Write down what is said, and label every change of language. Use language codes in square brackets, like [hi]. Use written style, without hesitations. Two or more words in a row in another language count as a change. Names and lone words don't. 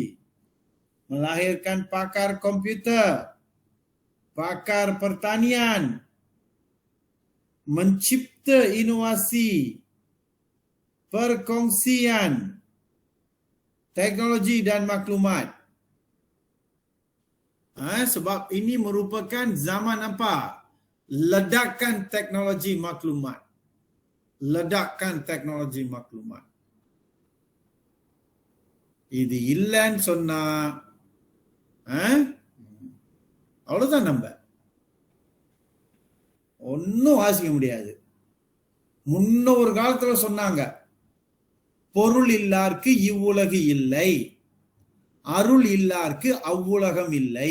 [ms] Melahirkan pakar komputer, pakar pertanian, mencipta inovasi, perkongsian teknologi dan maklumat. Sebab ini merupakan zaman apa? Ledakan teknologi maklumat. Ledakan teknologi maklumat. [ta] இது இல்லைன்னு சொன்னா அவ்வளவுதான், நம்ம ஒன்னும் வாசிக்க முடியாது. முன்ன ஒரு காலத்துல சொன்னாங்க, பொருள் இல்லார்க்கு இவ்வுலகு இல்லை, அருள் இல்லார்க்கு அவ்வுலகம் இல்லை.